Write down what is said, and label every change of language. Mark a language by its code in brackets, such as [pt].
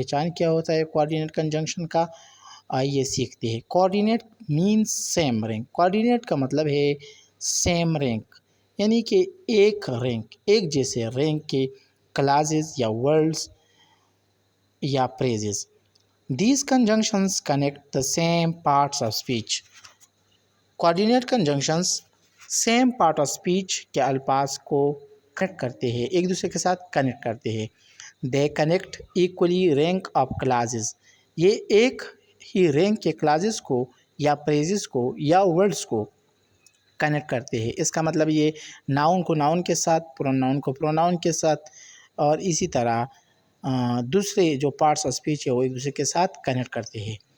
[ur] کیا ہوتا ہے کوآرڈینیٹ کنجنکشن کا، آئیے سیکھتے ہیں۔ [en] Coordinate means same rank. [ur] Coordinate کا مطلب ہے سیم رینک، یعنی کہ ایک جیسے رینک کے کلاسز یا ورڈز یا phrases. [en] These conjunctions connect the same parts of speech. Coordinate conjunctions same part of speech [ur] کے الفاظ کو کنیکٹ کرتے ہیں، ایک دوسرے کے ساتھ کنیکٹ کرتے ہیں۔ [en] They connect equally rank of clauses. [ur] یہ ایک ہی رینک کے کلاسز کو یا phrases کو یا ورڈز کو کنیکٹ کرتے ہیں۔ اس کا مطلب یہ ناؤن کو ناؤن کے ساتھ، پروناؤن کو پروناؤن کے ساتھ اور اسی طرح دوسرے جو پارٹس آف اسپیچ ہے وہ ایک دوسرے کے ساتھ کنیکٹ کرتے ہیں۔